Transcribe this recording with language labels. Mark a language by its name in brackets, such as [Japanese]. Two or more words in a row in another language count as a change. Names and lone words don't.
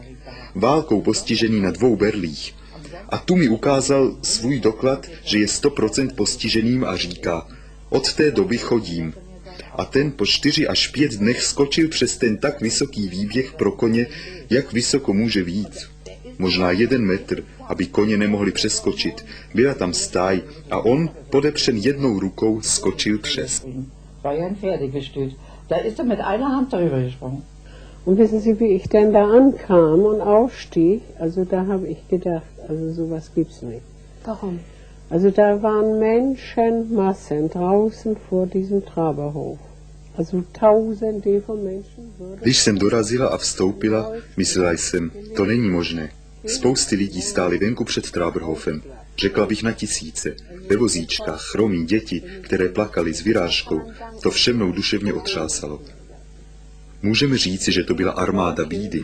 [Czech] Válkou postižený na 2 berlích. A tu mi ukázal svůj doklad, že je 100% postiženým a říká: od té doby chodím. A ten po 4 až 5 dnech skočil přes ten tak vysoký výběh pro koně, jak vysoko může vyjít. Možná 1 metr, aby koně nemohli přeskočit. Byla tam stáj a on, podepřen jednou rukou, skočil přes. [German] Und wissen Sie, wie ich denn da ankam und aufstieg? Also da habe ich gedacht, also sowas gibt's nicht. Warum? Also da waren Menschenmassen draußen vor diesem Traberhof. Also tausende von Menschen. [Czech] Když jsem dorazila a vstoupila, myslela jsem, to není možné. Spousty lidí stály venku před Trábrhofem. Řekla bych na tisíce. Ve vozíčkách, chromí děti, které plakaly s vyrážkou. To vše mnou duševně otřásalo. Můžeme říci, že to byla armáda bídy.